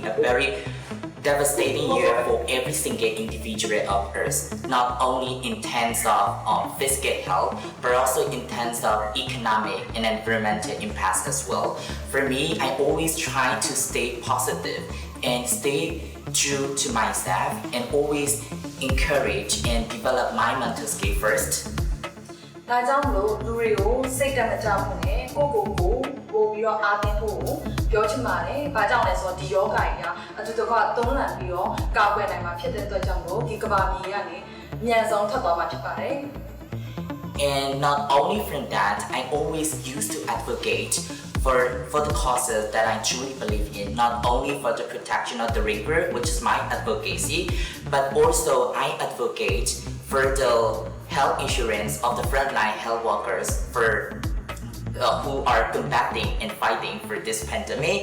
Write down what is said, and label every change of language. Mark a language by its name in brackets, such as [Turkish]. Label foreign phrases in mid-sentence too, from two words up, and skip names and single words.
[English] a very devastating year for every single individual of Earth, not only in terms of physical health, but also in terms of economic and environmental impacts as well. For me, I always try to stay positive and stay true to myself and always encourage and develop my mental skill first. [Burmese] ဒါကြောင့်မလို့လူတွေကိုစိတ်တက်မကြဘူးနဲ့ကိုယ့်ကိုယ်ကိုပို့ပြီးတော့အားတင်းဖို့ပြောချင်ပါတယ်။ဘာကြောင့်လဲဆိုတော့ဒီယောဂကြီးကအတူတကွသုံးလန်ပြီးတော့ကာကွယ်နိုင်မှာဖြစ်တဲ့အတွက်ကြောင့်မို့ဒီကမ္ဘာမြေကနေအမြန်ဆုံးထွက်သွားမှာဖြစ်ပါတယ်။ [English] And not only from that, I always used to advocate for the causes that I truly believe in, not only for the protection of the river, which is my advocacy, but also I advocate for the health insurance of the frontline health workers who are combating and fighting for this pandemic.